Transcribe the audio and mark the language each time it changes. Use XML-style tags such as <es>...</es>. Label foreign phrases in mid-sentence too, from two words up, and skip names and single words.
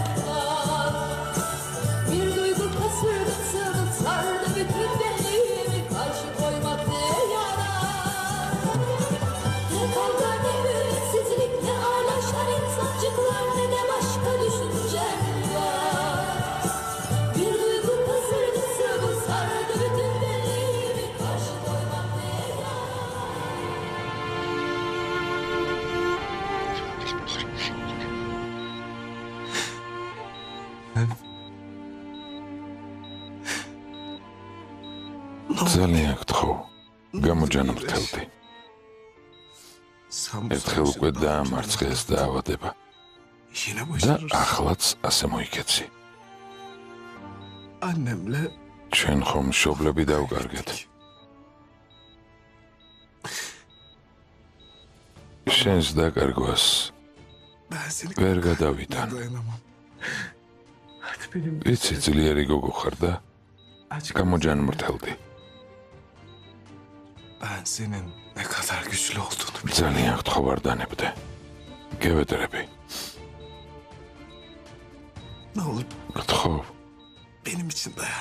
<tr>var Bir duygu kasırgası sardı bütün benliğimi Karşı koymak ne yarar Ne kavga ne ümitsizlik ne ulaşan insancıklar Ne de başka düşünceler var Bir duygu kasırgası sardı bütün benliğimi Karşı koymak ne yarar</tr> <ka>ძალიან გთხოვ, გამოჯანმრთელდი. ერთხელ უკვე დაამარცხე ეს დაავადება და ახლაც ასე მოიქეცი.</ka> <tr>Annemle</tr> <ka>ჩვენ ხომ მშობლები დავკარგეთ. შენს დაკარგვას</ka> <tr>ben seni</tr> <ka>ვერ გადავითან.</ka> <tr>dayanamam. Hadi benim</tr> <ka>ვიცი ძლიერი გოგო ხარ და</ka> <tr>aç</tr> <ka>გამოჯანმრთელდი.</ka> <tr>Ben senin ne kadar güçlü olduğunu biliyorum.</tr> <ka>ძალიან გთხოვ არ დანებდე. გევედრები.</ka> <tr>Ne olur</tr> <ka>გთხოვ</ka> <tr>benim için dayan.</tr>